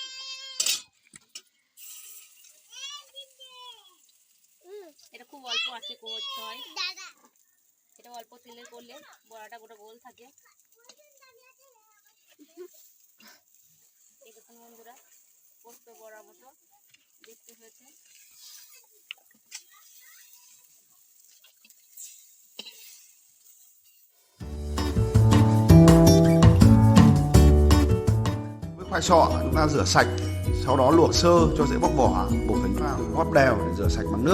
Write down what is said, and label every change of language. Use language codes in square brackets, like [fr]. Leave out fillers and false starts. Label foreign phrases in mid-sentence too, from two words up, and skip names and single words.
[bn] এটা খুব অল্প আঁচে করতে হয়, এটা অল্প তেলে করলে বড়াটা গোটা গোল থাকে। এই দেখুন বন্ধুরা, পোস্ত বড়ার মতো দেখতে হয়েছে। [vi] Khoai sọ chúng ta rửa sạch, sau đó luộc sơ cho dễ bóc vỏ, bổ phấn vào, góp đều để rửa sạch bằng nước.